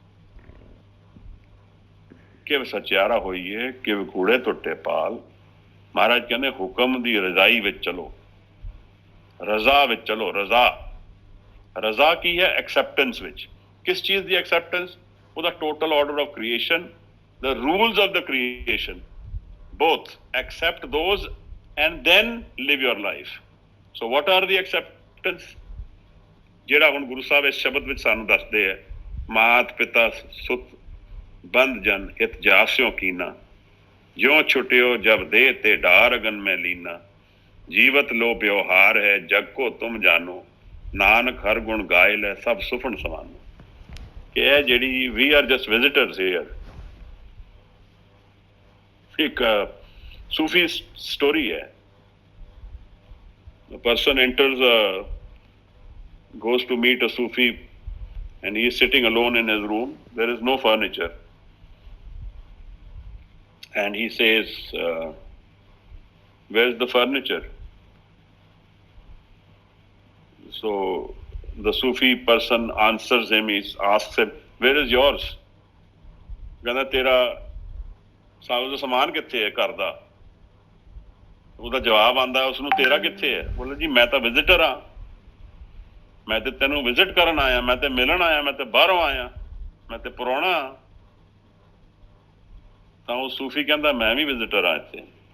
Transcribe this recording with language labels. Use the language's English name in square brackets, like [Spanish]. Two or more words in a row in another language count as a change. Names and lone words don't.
[Punjabi] ਕਿ ਸਚਿਆਰਾ ਹੋਈਏ, ਕਿ ਕੂੜੇ ਟੁੱਟੇ ਪਾਲ। ਮਹਾਰਾਜ ਕਹਿੰਦੇ ਹੁਕਮ ਦੀ ਰਜ਼ਾਈ ਵਿੱਚ ਚਲੋ, ਰਜ਼ਾ ਵਿੱਚ ਚਲੋ। ਰਜ਼ਾ ਕੀ ਹੈ? ਐਕਸੈਪਟੈਂਸ ਵਿੱਚ। ਕਿਸ ਚੀਜ਼ ਦੀ ਐਕਸੈਪਟੈਂਸ? ਉਹਦਾ [English] total order of creation, the rules of the creation, both accept those and then live your life. So what are the acceptance? [Punjabi] ਜਿਹੜਾ ਹੁਣ ਗੁਰੂ ਸਾਹਿਬ ਇਸ ਸ਼ਬਦ ਵਿੱਚ ਸਾਨੂੰ ਦੱਸਦੇ ਹੈ, ਮਾਤ ਪਿਤਾ ਸੁਤ ਬੰਦ ਜਨ ਹਿਤ ਜਾਸਿਓ ਕੀਨਾ, ਜਿਉ ਛੁਟਿਓ ਜਬ ਦੇਹ ਤੇ ਡਾਰ ਅਗਨ ਮੈਂ ਲੀਨਾ, ਜੀਵਤ ਲੋ ਵਿਵਹਾਰ ਹੈ ਜਗ ਕੋ ਤੁਮ ਜਾਨੋ, ਨਾਨਕ ਹਰ ਗੁਣ ਗਾਇ ਲੈ ਸਭ ਸੁਫਣ ਸਮਾਨੋ। ਕਿ ਇਹ ਜਿਹੜੀ [English] we are just visitors here, [Hindi] एक [English] Sufi story [Hindi] है। [English] A person enters, goes to meet a Sufi, and he is sitting alone in his room. There is no furniture, and he says, "Where's the furniture?" So the Sufi person answers him. He asks him, "Where is yours?" [Hindi] कहना तेरा [Punjabi] ਸਾਰਾ ਸਮਾਨ ਕਿੱਥੇ ਹੈ ਘਰ ਦਾ? ਉਹਦਾ ਜਵਾਬ ਆਉਂਦਾ ਉਸਨੂੰ, ਤੇਰਾ ਕਿੱਥੇ ਹੈ? ਬੋਲੇ ਜੀ ਮੈਂ ਤਾਂ ਵਿਜ਼ਿਟਰ ਹਾਂ, ਮੈਂ ਤੇ ਤੈਨੂੰ ਵਿਜ਼ਿਟ ਕਰਨ ਆਇਆ, ਮੈਂ ਤੇ ਮਿਲਣ ਆਇਆ, ਮੈਂ ਤੇ ਬਾਹਰੋਂ ਆਇਆ, ਮੈਂ ਤੇ ਪ੍ਰਾਹੁਣਾ। ਤਾਂ ਉਹ ਸੂਫੀ ਕਹਿੰਦਾ ਮੈਂ ਵੀ ਵਿਜ਼ਿਟਰ ਹਾਂ ਇੱਥੇ।